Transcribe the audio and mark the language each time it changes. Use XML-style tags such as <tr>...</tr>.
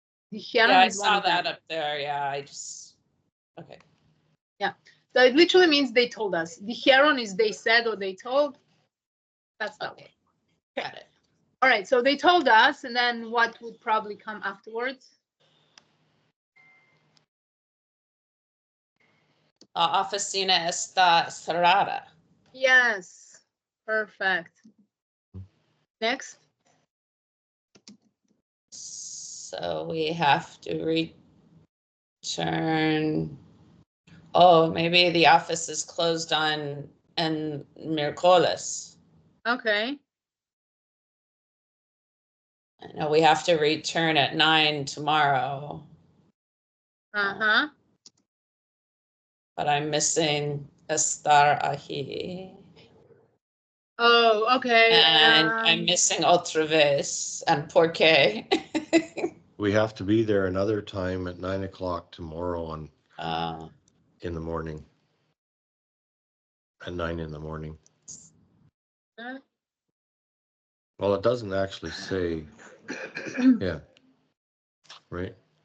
<en>Yeah, I saw that up there. Yeah, okay. Yeah. So it literally means they told us. Dijeron is they said or they told. That's that okay. Got it. All right. So they told us, and then what would probably come afterwards?</en> <es>La oficina está cerrada.</es> <en>Yes. Perfect. Next. So we have to return. Oh, maybe the office is closed on miércoles. Okay. I know we have to return at 9 tomorrow. Uh-huh. But I'm missing</en> <es>estar aquí.</es> <en>Oh, okay. And I'm missing</en> <es>otra vez</es> <en>and</en> <es>por qué.</es> <en>We have to be there another time at 9 o'clock tomorrow on in the morning. At 9 in the morning. Well, it doesn't actually say. Yeah. Right.</en>